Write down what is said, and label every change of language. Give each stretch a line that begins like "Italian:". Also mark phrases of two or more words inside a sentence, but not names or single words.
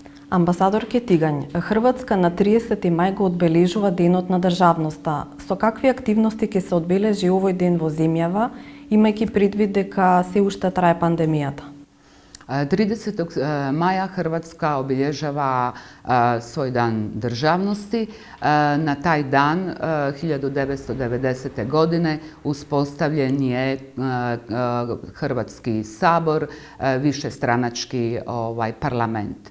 Macedonian: Амбасадор Тигањ, Хрватска на 30 мај го одбележува Денот на државноста. Со какви активности ќе се одбележи овој ден во земјава, имајќи предвид дека се уште трае пандемијата?
Croatian: 30. maja Hrvatska obilježava svoj dan državnosti. Na taj dan 1990. godine uspostavljen je Hrvatski sabor, višestranački parlament.